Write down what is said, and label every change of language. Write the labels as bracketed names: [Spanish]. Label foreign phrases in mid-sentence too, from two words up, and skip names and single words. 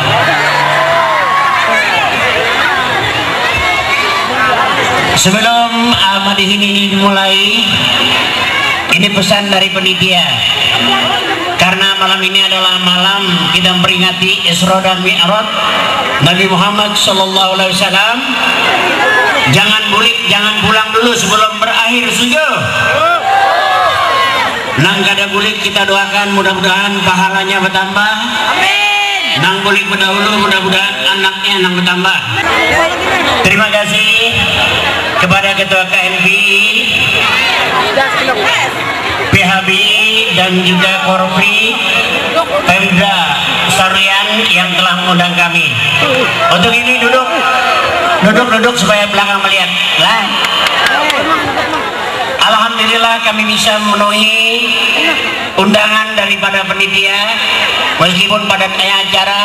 [Indonesian] Sebelum Madihin ini dimulai, ini pesan dari penitia. Karena malam ini adalah malam kita memperingati Isra dan Mi'raj Nabi Muhammad SAW. [Banjar] Jangan bulik, jangan pulang dulu sebelum berakhir sujud. Nang kada bulik kita doakan mudah-mudahan pahalanya bertambah. Amin. Nang bulik berdahulu mudah-mudahan anaknya nang bertambah. [Indonesian] Terima kasih kepada Ketua KNPI, PHB dan juga Korpri Pemda Saruyan yang telah mengundang kami. Untuk ini duduk supaya belakang melihat. Alhamdulillah kami bisa memenuhi undangan daripada penitia meskipun padatnya acara.